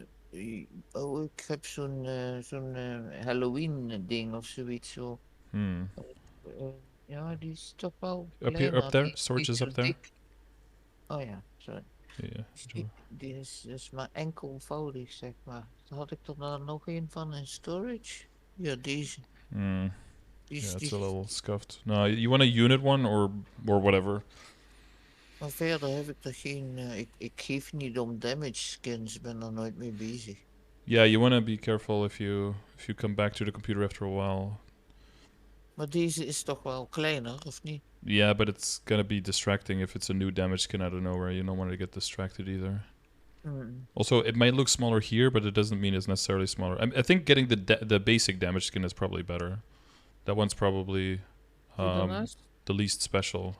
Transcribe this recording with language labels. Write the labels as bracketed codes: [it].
[nl] Ik heb zo'n Halloween ding of zoiets zo. Ja, die is toch wel [en] up there? Storage is up there? [nl] Oh ja, sorry. [en] Yeah. [nl] Die is dus maar enkelvoudig, zeg maar. Dan had ik er dan nog een van in storage. Ja, deze. [en] Yeah, it's a little scuffed. No, you want a unit one or whatever. [nl] Maar verder heb ik er geen... ik geef niet om damage skins, ben er nooit mee bezig. [en] Yeah, you want to be careful if you come back to the computer after a while. [nl] Maar deze is toch wel kleiner, of niet? [en] Yeah, but it's gonna be distracting if it's a new damage skin out of nowhere. You don't want to get distracted either. Also, it might look smaller here, but it doesn't mean it's necessarily smaller. I think getting the basic damage skin is probably better. That one's probably the least special.